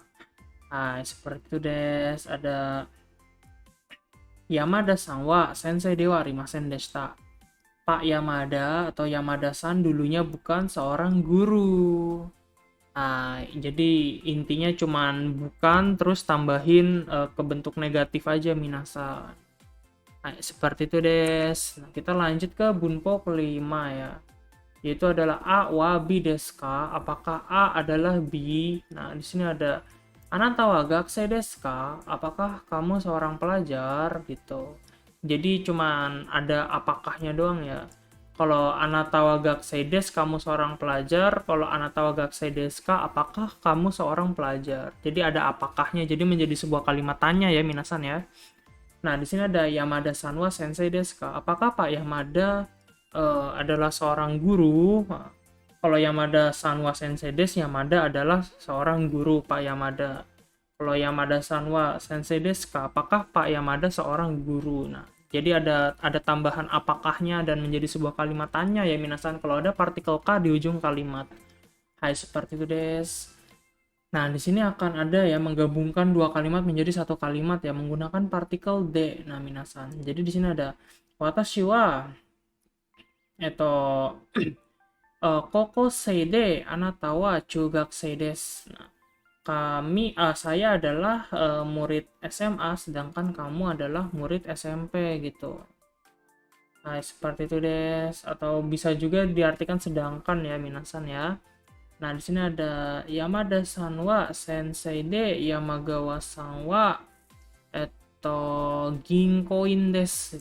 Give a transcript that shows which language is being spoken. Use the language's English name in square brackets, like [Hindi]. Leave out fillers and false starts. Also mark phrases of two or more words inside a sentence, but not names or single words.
[Indonesian] Nah, seperti itu des. [Japanese] Ada 山田さんは先生ではありませんでした. [Indonesian] Pak Yamada atau Yamada-san dulunya bukan seorang guru. Nah, jadi intinya cuman bukan terus tambahin ke bentuk negatif aja minasan. Nah, seperti itu des. Nah, kita lanjut ke bunpo kelima ya. Yaitu adalah [Japanese] AはBですか? [Indonesian] Apakah A adalah B? Nah, di sini ada [Japanese] あなたは学生ですか? [Indonesian] Apakah kamu seorang pelajar gitu. Jadi cuman ada apakahnya doang ya. [Japanese] Kalau あなたは学生です, [Indonesian] kamu seorang pelajar. [Japanese] Kalau あなたは学生ですか? [Indonesian] Apakah kamu seorang pelajar? Jadi ada apakahnya. Jadi menjadi sebuah kalimat tanya ya minasan ya. Nah, di sini ada [Japanese] 山田さんは先生ですか? [Indonesian] Apakah Pak Yamada adalah seorang guru? Kalau [Japanese] 山田さんは先生です, [Indonesian] Yamada adalah seorang guru Pak Yamada. [Japanese] Kalau 山田さんは先生ですか? [Indonesian] Apakah Pak Yamada seorang guru? Nah, jadi ada tambahan apakahnya dan menjadi sebuah kalimat tanya ya minasan kalau ada partikel ka di ujung kalimat. Hai, seperti itu des. Nah, di sini akan ada ya menggabungkan dua kalimat menjadi satu kalimat ya menggunakan partikel de. Nah, minasan. Jadi di sini ada [Japanese] 私は高校生であなたは中学生です. [Indonesian] Nah, saya adalah murid SMA sedangkan kamu adalah murid SMP gitu. Nah, seperti itu des. Atau bisa juga diartikan sedangkan ya minasan ya. Nah, di sini ada [Japanese] 山田さんは先生で山川さんは銀行員です.